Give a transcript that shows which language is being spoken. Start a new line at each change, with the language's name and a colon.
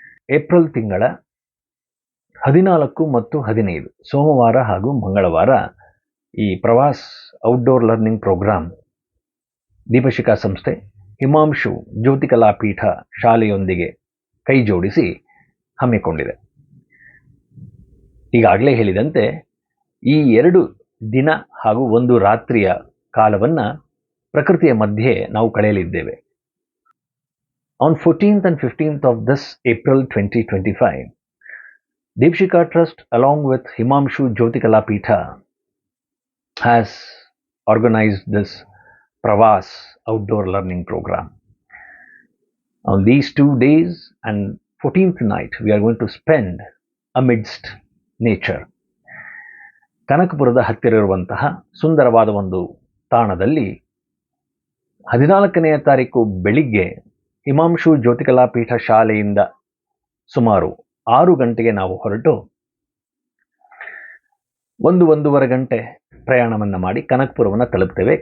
Kannada: April ತಿಂಗಳ 14 ಮತ್ತು 15 ಸೋಮವಾರ ಹಾಗೂ ಮಂಗಳವಾರ ಈ ಪ್ರವಾಸ್ ಔಟ್ಡೋರ್ ಲರ್ನಿಂಗ್ ಪ್ರೋಗ್ರಾಮ್ ದೀಪಶಿಖಾ ಸಂಸ್ಥೆ ಹಿಮಾಂಶು ಜ್ಯೋತಿ ಕಲಾ ಪೀಠ ಶಾಲೆಯೊಂದಿಗೆ ಕೈ ಜೋಡಿಸಿ ಹಮ್ಮಿಕೊಂಡಿದೆ. ಈಗಾಗಲೇ ಹೇಳಿದಂತೆ ಈ 2 ದಿನ ಹಾಗೂ 1 ರಾತ್ರಿಯ ಕಾಲವನ್ನು ಪ್ರಕೃತಿಯ ಮಧ್ಯೆ ನಾವು ಕಳೆಯಲಿದ್ದೇವೆ.
English: On 14th and 15th of this April 2025, Deepshikha Trust along with Himanshu Jyoti Kala Peetha has organized this Pravas outdoor learning program. On these 2 days and 14th night, we are going to spend amidst nature.
Kannada: ಕನಕಪುರದ ಹತ್ತಿರ ಇರುವಂತಹ ಸುಂದರವಾದ ಒಂದು ತಾಣದಲ್ಲಿ 14ನೇ ತಾರೀಕು ಬೆಳಿಗ್ಗೆ ಹಿಮಾಂಶು ಜ್ಯೋತಿ ಕಲಾ ಪೀಠ ಶಾಲೆಯಿಂದ ಸುಮಾರು 6 ಗಂಟೆಗೆ ನಾವು ಹೊರಟು 1-1.5 ಗಂಟೆ ಪ್ರಯಾಣವನ್ನು ಮಾಡಿ ಕನಕಪುರವನ್ನು ತಲುಪ್ತೇವೆ.